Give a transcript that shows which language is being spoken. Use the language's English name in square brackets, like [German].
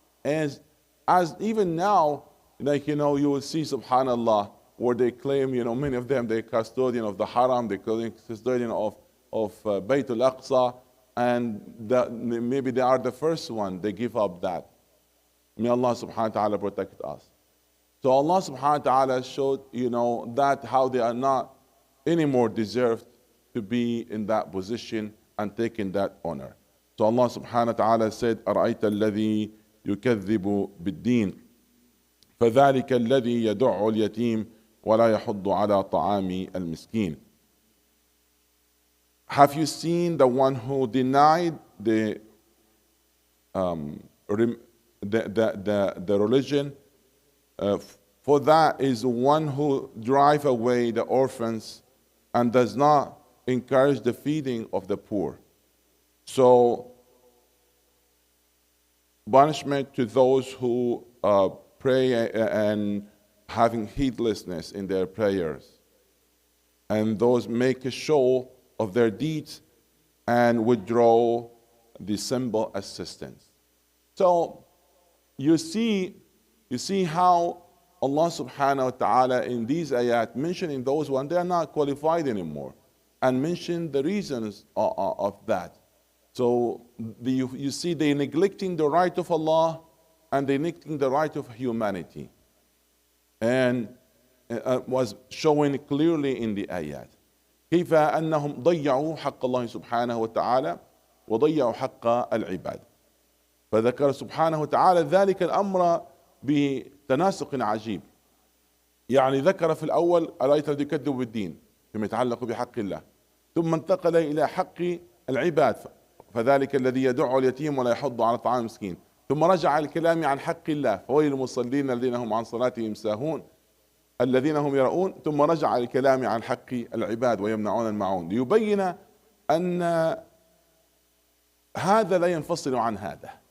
[English] As even now, like, you will see, subhanallah, where they claim, many of them, they're custodian of the haram, they're custodian of Bayt al-Aqsa, and maybe they are the first one, they give up that. May Allah subhanahu wa ta'ala protect us. So Allah subhanahu wa ta'ala showed, that how they are not anymore deserved to be in that position and taking that honor. So Allah subhanahu wa ta'ala said, [Arabic] أَرَأَيْتَ الَّذِي يُكَذِّبُ بِالدِّينِ فَذَلِكَ الَّذِي يَدُعُّ الْيَتِيمَ وَلَا يَحُضُّ عَلَى طَعَامِ الْمِسْكِينِ. [English] Have you seen the one who denied the religion? For that is the one who drive away the orphans and does not encourage the feeding of the poor. So, punishment to those who pray and having heedlessness in their prayers, and those make a show of their deeds and withdraw the simple assistance. So you see how Allah subhanahu wa ta'ala in these ayat mentioning those ones, they are not qualified anymore, and mention the reasons of that. So you see they neglecting the right of Allah and they neglecting the right of humanity. And was showing clearly in the ayat. [Arabic] كيف أنهم ضيعوا حق الله سبحانه وتعالى وضيعوا حق العباد. فذكر سبحانه وتعالى ذلك الأمر بتناسق عجيب. يعني ذكر في الأول أرأيت الذي يكذب بالدين فيما يتعلق بحق الله، ثم انتقل إلى حق العباد فذلك الذي يدع اليتيم ولا يحض على طعام المسكين، ثم رجع الكلام عن حق الله فويل المصلين الذين هم عن صلاتهم ساهون الذين هم يرؤون، ثم رجع الكلام عن حق العباد ويمنعون الماعون، ليبين أن هذا لا ينفصل عن هذا.